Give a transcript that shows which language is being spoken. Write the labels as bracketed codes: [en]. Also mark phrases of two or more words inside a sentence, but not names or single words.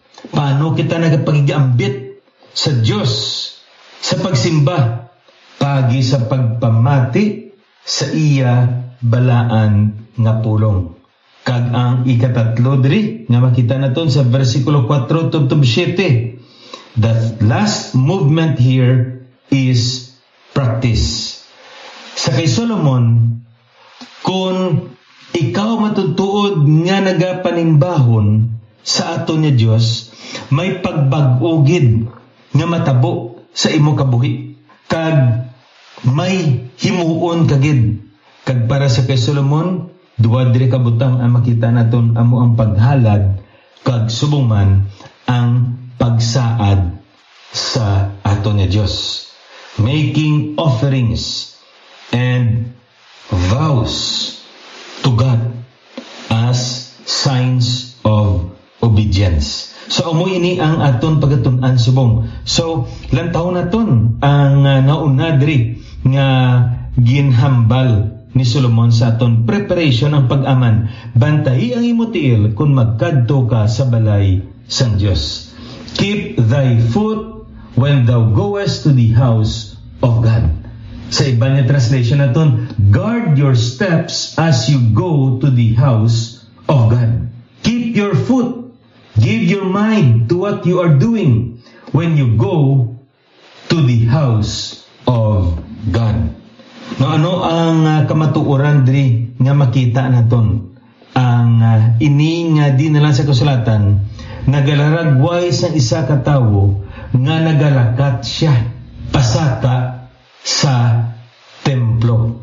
[hil] Paano kita nagapagigambit sa Dios sa pagsimba pagi sa pagpamati sa iya balaan nga pulong. Kag ang ikatatlo diri nga makita naton sa versikulo 4 tubtob 7. [en] The last movement here is practice. [hil] Sa kay Solomon, kung ikaw matutuod nga nagapanimbahon sa aton nga Dios, may pagbag-ogid nga matabo sa imo kabuhi. Kag may himuon kagid. Kag para sa kay Solomon, duwa diri ka butang ang makita naton amo ang paghalad kag subong man ang pagsaad sa aton nga Dios. [en] Making offerings and vows to God as signs of obedience. [hil] So amo ini ang aton pagatun-an subong. So lantaw naton ang nauna diri nga ginhambal ni Solomon sa aton preparation ang pag-aman. Bantayi ang imo tiil kung magkadto ka sa balay sang Dios. [en] Keep thy foot when thou goest to the house of God. [hil] Sa iba niya translation naton, [en] guard your steps as you go to the house of God. Keep your foot. Give your mind to what you are doing when you go to the house of God. [hil] No, ano ang kamatuoran diri nga makita naton? Ang ini nga dinalan sa kasulatan, nagalaragway sa isa ka tawo nga nagalakat siya pasaka sa templo.